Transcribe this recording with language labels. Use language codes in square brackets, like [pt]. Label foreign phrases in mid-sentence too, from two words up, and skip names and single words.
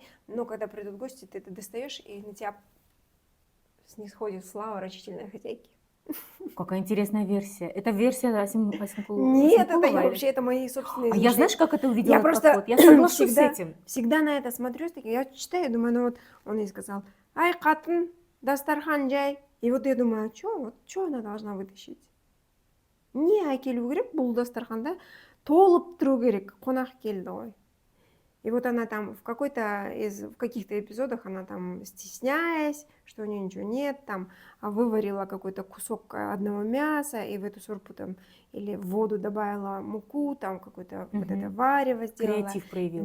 [ru] Но когда придут гости, ты это достаешь, и на тебя снисходит слава рачительной хозяйки. какая интересная версия. Это версия Нет, это Асенкулова я или... вообще, это мои собственные А я знаешь, измышления. как это увидела Я этот просто подход? Я соглашусь с этим. всегда на это смотрю, я читаю, думаю, ну вот он ей сказал, [kk] ай, қатын, дастархан жай. [ru] И вот я думаю, вот что она должна вытащить? [kk] Не әкелу керек бұл дастарханда толып тұру керек, қонақ келді ғой. [ru] И вот она там в каких-то эпизодах она там, стесняясь, что у нее ничего нет, там выварила какой-то кусок одного мяса и в эту сорпу там или в воду добавила муку, там какое-то вот это варево сделала. Креатив проявила.